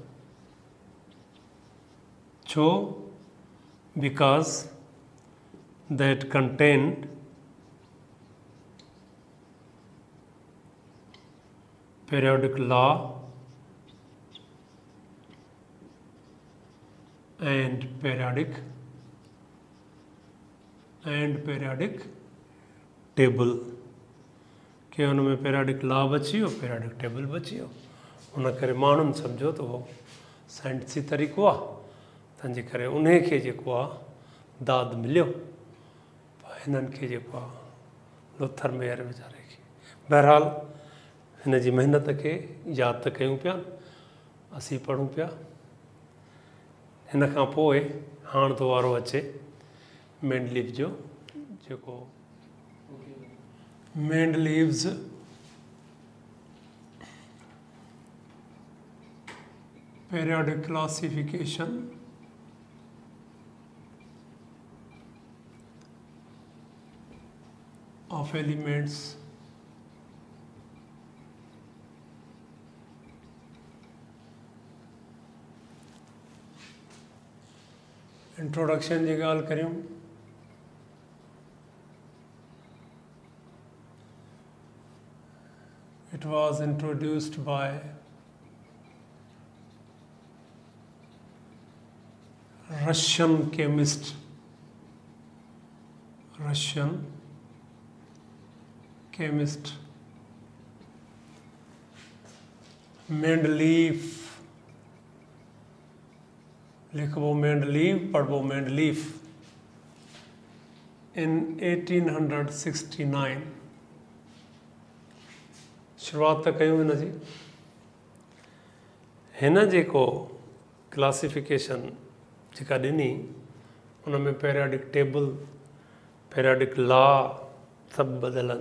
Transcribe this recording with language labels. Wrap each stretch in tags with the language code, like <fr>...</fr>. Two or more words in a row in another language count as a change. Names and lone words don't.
<en>So because that contained periodic law and periodic table</en> <sd>कि हुन में</sd> <en>periodic law</en> <sd>बची वियो,</sd> <en>periodic table</en> <sd>बची वियो। हुन करे माण्हुनि सम्झो त उहो साइंसी तरीक़ो आहे, तंहिंजे करे उन खे जेको आहे दाद मिलियो, हिननि खे जेको आहे लोथरमेयर वीचारे खे। बहरहाल हिन जी महिनत खे यादि त कयूं पिया, असीं पढ़ूं पिया। हिन खां पोइ हाणे तो वारो अचे मेंडलीव जो, जेको मेंडलीव्स</sd> <en>periodic classification of elements</en> <sd>इंट्रोडक्शन जी ॻाल्हि करियूं।</sd> <en>It was introduced by Russian chemist Mendeleev,</en> <sd>लिखबो मेंडलीव, पढ़बो मेंडलीव, in 1869। शुरुआत त कयूं हिन जी। हिन जेको क्लासिफिकेशन जेका ॾिनी उन में</sd> <en>periodic table, periodic law</en> <sd>सभु बदिलनि।</sd>